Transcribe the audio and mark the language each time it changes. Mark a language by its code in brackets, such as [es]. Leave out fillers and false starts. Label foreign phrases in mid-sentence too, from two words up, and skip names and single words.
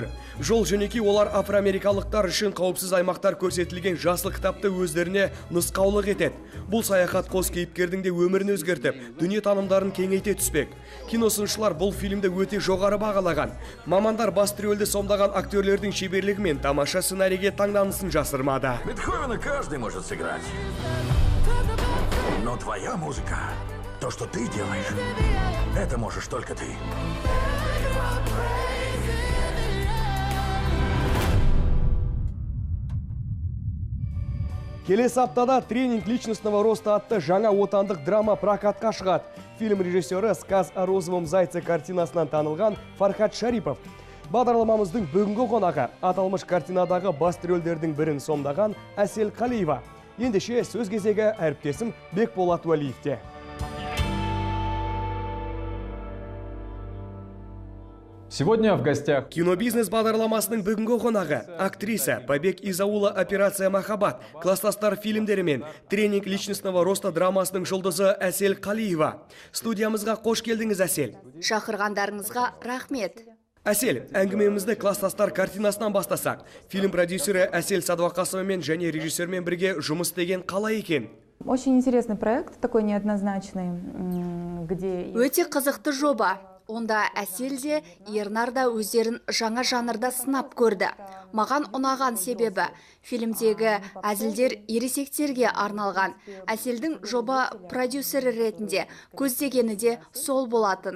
[kk] Жол жөнекей олар афроамерикалықтар үшін қауіпсіз аймақтар көрсетілген жасыл кітапты өздеріне нұсқаулық етеді. Бұл саяхат қос кейіпкердің де өмірін өзгертіп, дүниетанымдарын кеңейте түспек. Киносыншылар бұл фильмді өте жоғары бағалаған. Мамандар басты рөлді сомдаған актерлердің шеберлігі мен тамаша сценарийге таңданысын жасырмады. [ru] Бетховена каждый может сыграть. Но твоя музыка, то, что ты делаешь, это можешь только ты. [kk] Келесі аптада «Тренинг личностного роста» атты жаңа отандық драма прокатқа шығады. Фильм режиссері «Сказ о розовом зайце» картинасынан танылған Фархат Шарипов. Бағдарламамыздың бүгінгі қонағы аталмыш картинадағы басты рөлдердің бірін сомдаған Әсел Қалиева. Ендеше сөз кезегі әріптесім Бекболат Уәлиевте. [ru] Сегодня в гостях [kk] кинобизнес бағдарламасының бүгінгі қонағы актриса «Побег из аула. Операция Махаббат» класстастар фильмдері мен «Тренинг личностного роста» драмасының жұлдызы Әсел Қалиева. Студиямызға қош келдіңіз, Әсел. Шақырғандарыңызға рахмет. Әсел, әңгімемізді класстастар картинасынан бастасақ. Фильм продюсері Әсел Садуақасовамен және режиссермен бірге жұмыс істеген қалай екен? [ru] Очень интересный проект, такой неоднозначный, где... [kk] Өте қызықты жоба. Онда Әсел де, Ернар да өздерін жаңа жанрда сынап көрді. Маған ұнаған себебі фильмдегі әзілдер ересектерге арналған. Әселдің жоба продюсері ретінде көздегені де сол болатын.